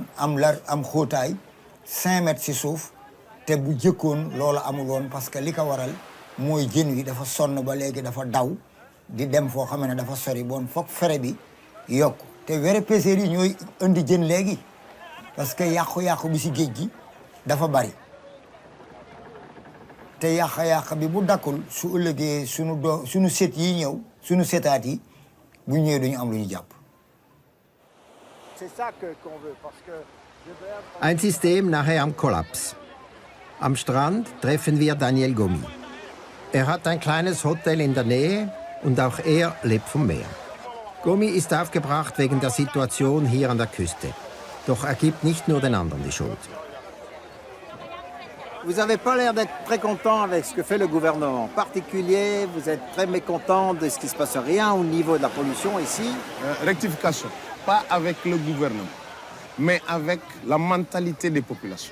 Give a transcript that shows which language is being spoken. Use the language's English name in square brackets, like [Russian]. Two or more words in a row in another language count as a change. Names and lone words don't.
[Wolof] am am xóotaay 5 mètres si suuf te bu jëkkoon loolu amul woon [French] parce que [Wolof] li ko waral mooy jën wi dafa sonn ba léegi dafa daw di dem foo xam ne dafa sori bon foog fere bi yokk te [French] vrai pêcheurs [Wolof] yi ñooy indi jën léegi [French] parce que [Wolof] yàqu-yàqu bi si géej gi dafa bari te yàq-yàq bi bu dakkul su ëllëgee suñu set yi ñëw suñu setaat yi bu ñëwee duñu am lu ñu jàpp. [German] Ein System nahe am Kollaps. Am Strand treffen wir Daniel Gomi. Er hat ein kleines Hotel in der Nähe und auch er lebt vom Meer. Gomi ist aufgebracht wegen der Situation hier an der Küste. Doch er gibt nicht nur den anderen die Schuld. [French] Vous n'avez pas l'air d'être très content avec ce que fait le gouvernement. En particulier, vous êtes très mécontent de ce qui se passe rien au niveau de la pollution ici. Rectification, pas avec le gouvernement, mais avec la mentalité des populations.